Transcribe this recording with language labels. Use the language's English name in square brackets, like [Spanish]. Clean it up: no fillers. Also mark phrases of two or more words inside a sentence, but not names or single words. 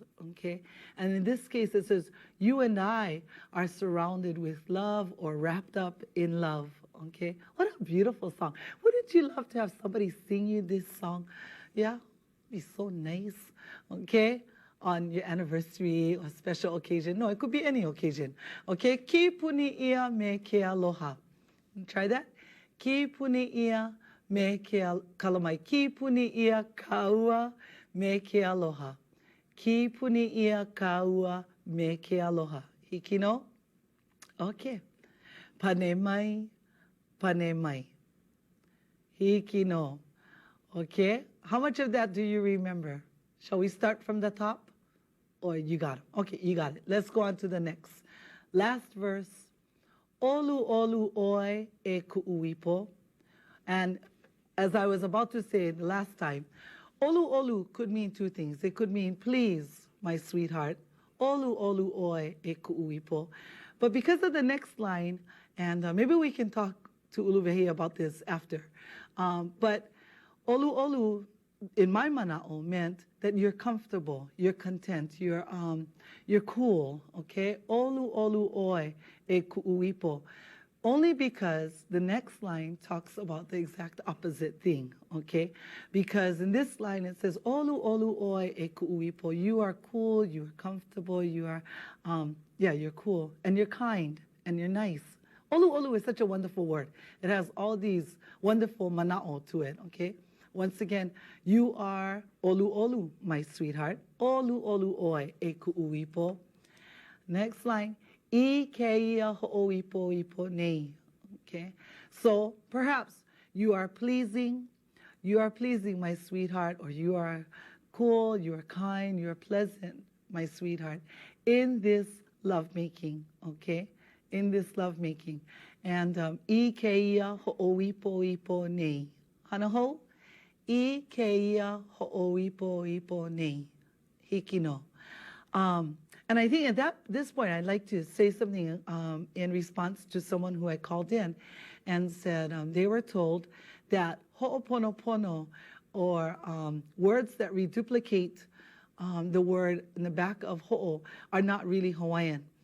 [English] Okay, and in this case it says, you and I are surrounded with love or wrapped up in love. Okay, what a beautiful song. Wouldn't you love to have somebody sing you this song? Yeah, it'd be so nice. Okay, on your anniversary or special occasion. No, it could be any occasion. [Hawaiian] Okay, ki puni ia me ke aloha. [English] Try that. [Hawaiian] Ki puni ia me ke kalamai. Ki puni ia kaua me ke aloha. Ki puni ia kaua me ke aloha. Hikino? Okay. Pane mai, pane mai. Hikino. [English] Okay. How much of that do you remember? Shall we start from the top? Or you got it? Okay, you got it. Let's go on to the next. Last verse. [Hawaiian] Olu olu oi e ku'uipo. [English] And as I was about to say the last time, [Hawaiian] olu olu [English] could mean two things. It could mean, please, my sweetheart. [Hawaiian] Olu olu oi e ku'uipo. [English] But because of the next line, and maybe we can talk to Uluwehi about this after. But [Hawaiian] olu olu [English] in my mana'o meant that you're comfortable, you're content, you're cool, okay? [Hawaiian] Olu olu oi e ku'uipo. [English] Only because the next line talks about the exact opposite thing, okay? Because in this line it says, [Hawaiian] Olu olu oi e ku'uipo. [English] You are cool, you are comfortable, you are, you're cool, and you're kind, and you're nice. [Hawaiian] Olu olu [English] is such a wonderful word. It has all these wonderful mana'o to it, okay? Once again, you are [Hawaiian] olu olu, [English] my sweetheart. [Hawaiian] Olu olu oi e ku'uipo. [English] Next line, [Hawaiian] I keia ho'oipo ipo nei. [English] Okay, so perhaps you are pleasing, my sweetheart, or you are cool, you are kind, you are pleasant, my sweetheart, in this lovemaking. Okay, in this lovemaking, and [Hawaiian] I keia ho'oipo ipo nei. Hanaho, I keia ho'oipo ipo nei. Hikino. [English] And I think at this point, I'd like to say something in response to someone who had called in and said they were told that ho'oponopono, or words that reduplicate the word in the back of ho'o, are not really Hawaiian.